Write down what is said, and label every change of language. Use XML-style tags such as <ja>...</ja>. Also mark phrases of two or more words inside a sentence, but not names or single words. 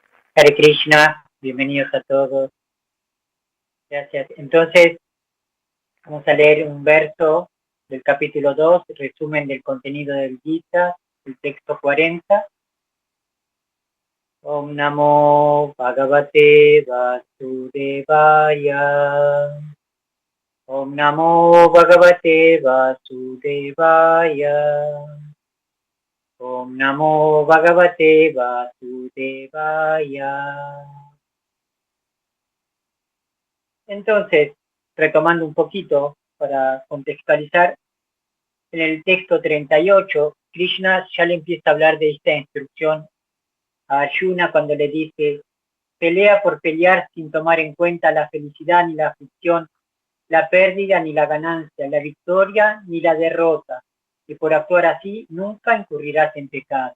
<sa>हरे कृष्ण,</sa> <es>bienvenidos a todos. Gracias. Entonces, vamos a leer un verso del capítulo 2, resumen del contenido del Gita, el texto 40.</es> <sa>ॐ नमो भगवते वासुदेवाय. ॐ नमो भगवते वासुदेवाय. ॐ नमो भगवते वासुदेवाय.</sa> <es>Entonces, retomando un poquito para contextualizar, en el texto 38, Krishna ya le empieza a hablar de esta instrucción a Arjuna cuando le dice, pelea por pelear sin tomar en cuenta la felicidad ni la aflicción, la pérdida ni la ganancia, la victoria ni la derrota, y por actuar así nunca incurrirás en pecado.</es>